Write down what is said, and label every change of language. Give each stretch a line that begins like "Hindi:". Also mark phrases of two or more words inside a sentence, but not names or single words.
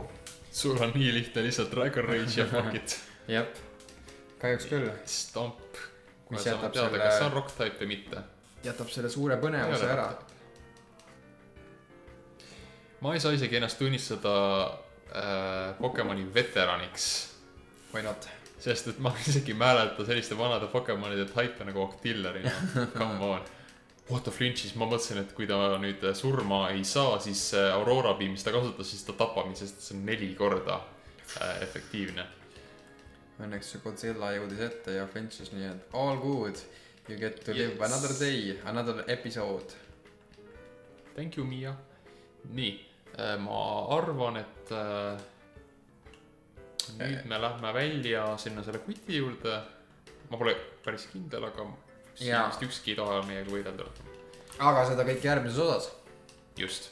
Estonian: Sul on nii lihtne lihtsalt Dragon Rage ja
English: fuck it.
Estonian: Jep, kahjuks küll. Stomp, mis kui sa teada, kas see on rock type või mitte. Jätab selle suure põnevuse ära. Ma ei saa isegi ennast tunnistada Pokemoni veteraniks.
English: Why not?
Estonian: Sest et ma isegi määleta selliste vanade Pokemonide type nagu Octillery.
English: Come on. What the
Estonian: flinchis, ma mõtlesin, et kui ta nüüd surma ei saa, siis Aurora Beam, mis ta kasutas, siis ta tapab mind, sest see on 4 korda efektiivne. Õnneks Godzilla jõudis ette ja flinchis nii, et
English: all good. You get to live another day, another episode. Thank you, Mia.
Estonian: Nii, ma arvan, et nüüd me lähme välja sinna selle kuti juurde. Ma pole päris kindel, aga siin ükski ei taha meiega võidelda. Aga seda kõik järgmises osas. Just.